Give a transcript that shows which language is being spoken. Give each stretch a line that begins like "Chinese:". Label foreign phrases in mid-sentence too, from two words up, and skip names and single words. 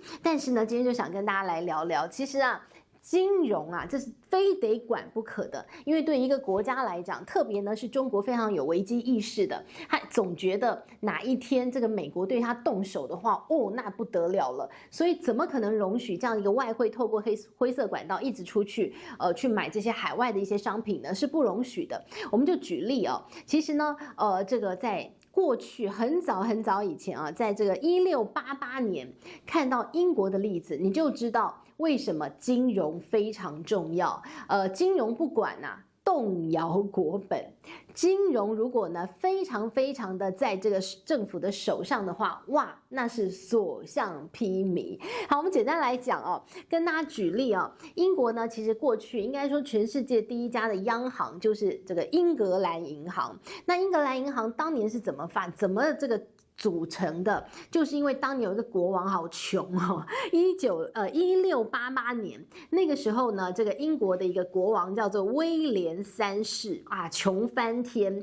Chinese: 但是呢，今天就想跟大家來聊聊，其實啊。金融啊，這是非得管不可的，因為對一個國家來講，特別呢是中國非常有危機意識的，他總覺得哪一天這個美國對他動手的話，哦，那不得了了，所以怎麼可能容許這樣一個外匯透過灰色管道一直出去，去買這些海外的一些商品呢？是不容許的。我們就舉例哦，其實呢，這個在過去很早很早以前啊，在這個1688年看到英國的例子，你就知道。為什麼金融非常重要？金融不管啊，動搖國本。金融如果呢非常非常的在這個政府的手上的話，哇，那是所向披靡。好，我們簡單來講哦，跟大家舉例哦，英國呢其實過去應該說全世界第一家的央行就是這個英格蘭銀行。那英格蘭銀行當年是怎麼這個組成的，就是因為當年有一個國王好窮哦，1688年那個時候呢，這個英國的一個國王叫做威廉3世啊，窮翻天。